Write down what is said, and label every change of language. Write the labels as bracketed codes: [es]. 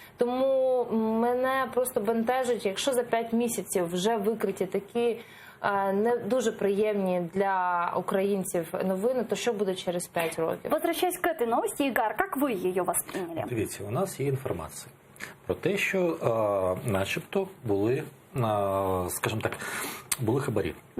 [uk] Тому мене просто бентежить, якщо за 5 місяців вже викриті такі не дуже приємні для українців новини, то що буде через 5 років? [ru] Возвращаясь к этой новости, Игорь, как вы ее восприняли? [uk] Дивіться, у нас є інформація про те, що начебто були, скажімо так, були хабарі.